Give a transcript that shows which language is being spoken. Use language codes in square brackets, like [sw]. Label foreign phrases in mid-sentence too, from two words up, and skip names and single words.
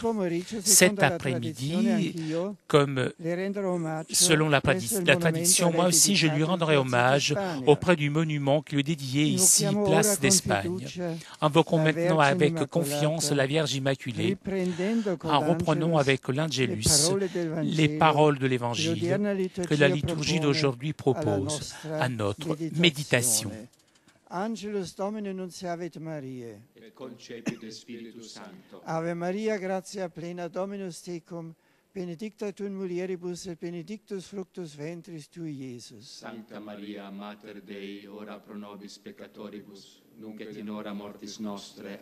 [fr] Cet après-midi, comme selon la tradition, moi aussi je lui rendrai hommage auprès du monument qui lui est dédié ici, place d'Espagne. Invoquons maintenant avec confiance la Vierge Immaculée, en reprenant avec l'Angélus les paroles de l'Évangile que la liturgie d'aujourd'hui propose à notre méditation. [la] Angelus Domini nunciavit Mariae. Et concepit de Spiritus Sancto. Ave Maria, gratia plena, Dominus tecum, benedicta tu in mulieribus et benedictus fructus ventris tui, Iesus. Sancta Maria, Mater Dei, ora pro nobis peccatoribus, nunc et in hora mortis nostre.